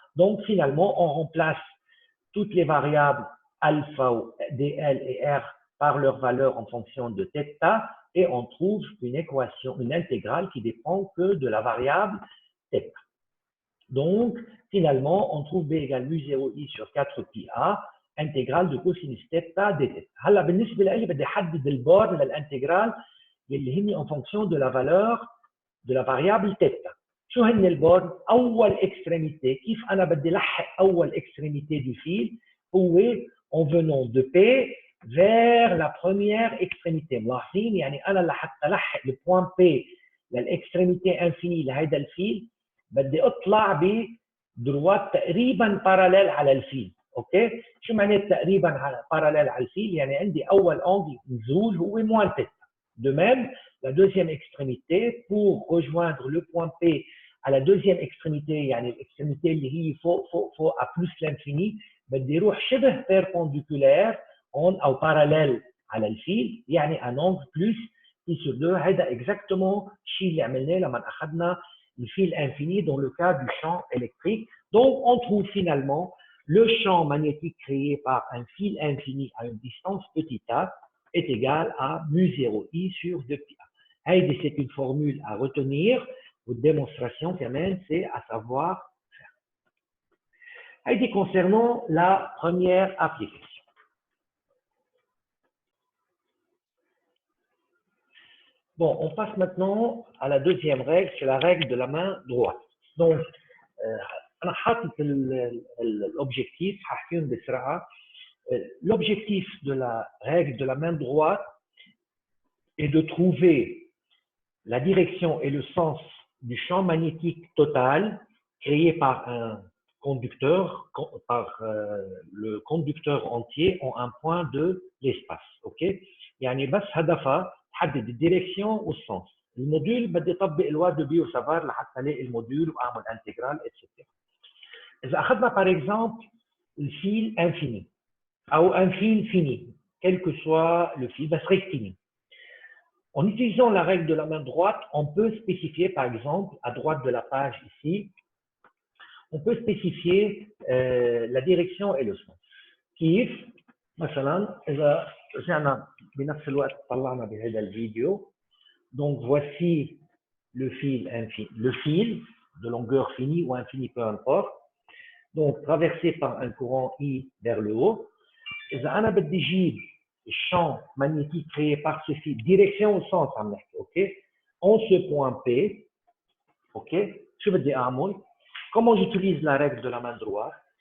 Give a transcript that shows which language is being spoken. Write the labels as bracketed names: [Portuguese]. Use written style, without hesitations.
[French] Donc finalement, on remplace toutes les variables alpha, dl et R par leur valeur en fonction de θ et on trouve une équation, une intégrale qui dépend que de la variable θ. Donc finalement, on trouve b égale mu0i sur 4pi a intégrale de cosinus θ dθ. [Arabic] هلا بالنسبه لي بدي احدد البار للانتجرال اللي هني [French] en fonction de la valeur de la variable θ. [Arabic] شو هن البار؟ اول اكستريميتي، كيف انا بدي لحق اول اكستريميتي دو فيل هو [French] en venant de P vers la première extrémité. [Arabic] ملاحظين يعني انا لحتى الحق البوان P للاكستريميتي انفيني لهيدا الفيل بدي اطلع بدروات تقريبا باراليل على الفيل. OK؟ شو معنى تقريبا باراليل على الفيل؟ يعني عندي اول انجل نزول هو moins θ. [French] De même, la deuxième extrémité, pour rejoindre le point P à la deuxième extrémité, يعني l'extrémité [Arabic] اللي هي فوق [French] à plus l'infini, [Arabic] بدي اروح شبه [French] perpendiculaire او parallèle على الفيل، يعني un angle plus pi sur 2. هذا exactement [Arabic] الشيء اللي عملناه لما اخذنا [French] le fil infini dans le cas du champ électrique. Donc, on trouve finalement le champ magnétique créé par un fil infini à une distance petit a est égal à mu0i sur 2pi a. C'est une formule à retenir. Votre démonstration, quand même, c'est à savoir faire. Concernant la première application. Bon, on passe maintenant à la deuxième règle, c'est la règle de la main droite. [Arabic] Donc, أنا حاطط l'objectif هحكيهم بسرعة. [French] L'objectif de la règle de la main droite est de trouver la direction et le sens du champ magnétique total créé par un conducteur, par le conducteur entier en un point de l'espace. OK? [Arabic] يعني بس هدفها تحدد الديريكسيون والسنس. الموديول بدي اطبق لوا دو بي وسافار لحتى الاقي الموديول واعمل انتجرال اتسترا. اذا اخذنا [French] par exemple le fil infini ou un fil fini, quel que soit le fil, ben, rectiligne. En utilisant la règle de la main droite, on peut spécifier, par exemple, à droite de la page ici, on peut spécifier la direction et le sens. [Arabic] كيف مثلا إذا رجعنا بنفس الوقت طلعنا بهذا الفيديو. [French] Donc voici le fil infini, le fil de longueur finie ou infinie, peu importe. Donc traversé par un courant I vers le haut. [Arabic] إذا أنا بدي أجيب [French] champ magnétique créé par ce fil, direction au sens, ok, en ce point P, ok, je veux dire, comment j'utilise la règle de la main droite?